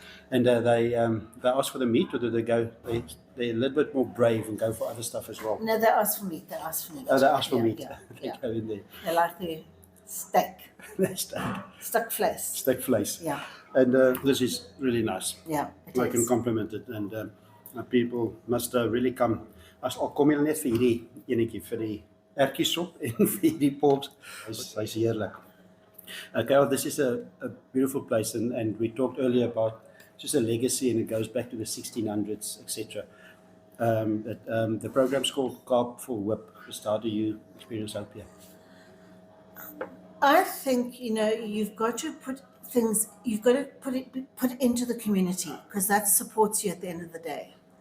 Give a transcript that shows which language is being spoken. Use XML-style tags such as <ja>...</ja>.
<en>And they ask for the meat, or do they go? They're a little bit more brave and go for other stuff as well. No, they ask for meat. Oh, they ask for meat. Yeah, They go in there. They like the steak. Stuck flesh. Steak flesh. Yeah. And this is really nice. Yeah, I can compliment it, and people must really come.</en> <af>As al kom jy net vir hierdie enetjie vir die ertjiesop en vir die pork, hy's heerlik.</af> <en>Okay, this is a beautiful place, and we talked earlier about just a legacy, and it goes back to the 1600s, etc. The program's called Kaap for Hope. Just how do you experience hope here? I think, you've got to put it into the community, because that supports you at the end of the day.</en>